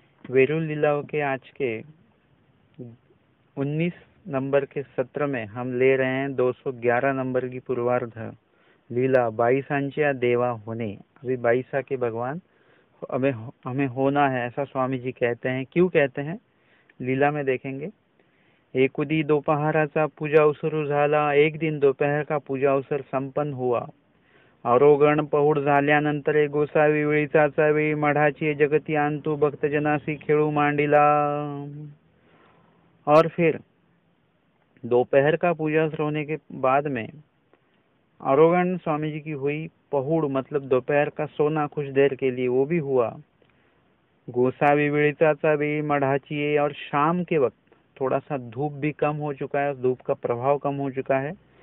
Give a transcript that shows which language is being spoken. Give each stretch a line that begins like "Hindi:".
Hindi: वेरू लीलाओं के आज के 19 नंबर के सत्र में हम ले रहे हैं 211 नंबर की पूर्वार्ध लीला बाईसांच्या देवा होने। अभी बाईसा के भगवान हमें हमें होना है, ऐसा स्वामी जी कहते हैं। क्यों कहते हैं लीला में देखेंगे।
Marathi: एक उदी दोपहराचा पूजा अवसर झाला।
Hindi: एक दिन दोपहर का पूजा अवसर संपन्न हुआ।
Marathi: आरोगण पहुड झाल्यानंतर गोसावी वेळीचा वेळी मठाची जगती आणतू भक्तजनासी खेळू मांडिला।
Hindi: और फिर दोपहर का पूजा होने के बाद में आरोगण स्वामी जी की हुई। पहुड़ मतलब दोपहर का सोना कुछ देर के लिए, वो भी हुआ।
Marathi: गोसावी वेळीचा वेळी मठाची,
Hindi: और शाम के वक्त थोड़ा सा धूप भी कम हो चुका है, धूप का प्रभाव कम हो चुका है।